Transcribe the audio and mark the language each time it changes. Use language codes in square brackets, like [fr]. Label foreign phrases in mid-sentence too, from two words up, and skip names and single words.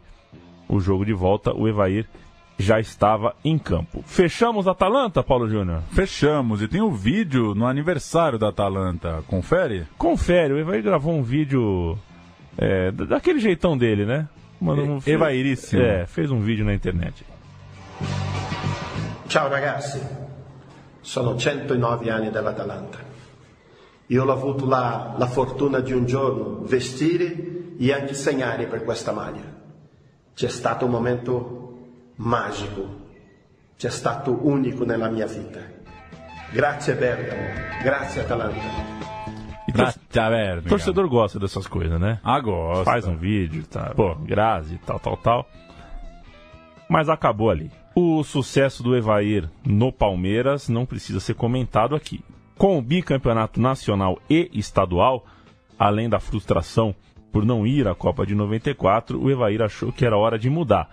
[pt] O jogo de volta, o Evair já estava em campo. Fechamos a Atalanta, Paulo Júnior? Fechamos, e tem um vídeo no aniversário da Atalanta. Confere? Confere, o Evair gravou um vídeo daquele jeitão dele, né? Evairíssimo. Fez um vídeo na internet. [it] Ciao ragazzi, sono 109 anni dell'Atalanta. Io ho avuto la fortuna di un giorno vestire e anche segnare per questa maglia. C'è stato un momento magico, c'è stato unico nella mia vita. Grazie Bergamo, grazie Atalanta. [pt] O torcedor gosta dessas coisas, né? Gosta. Faz um vídeo, tá? Grazi, tal. Mas acabou ali. O sucesso do Evair no Palmeiras não precisa ser comentado aqui. Com o bicampeonato nacional e estadual, além da frustração por não ir à Copa de 94, o Evair achou que era hora de mudar.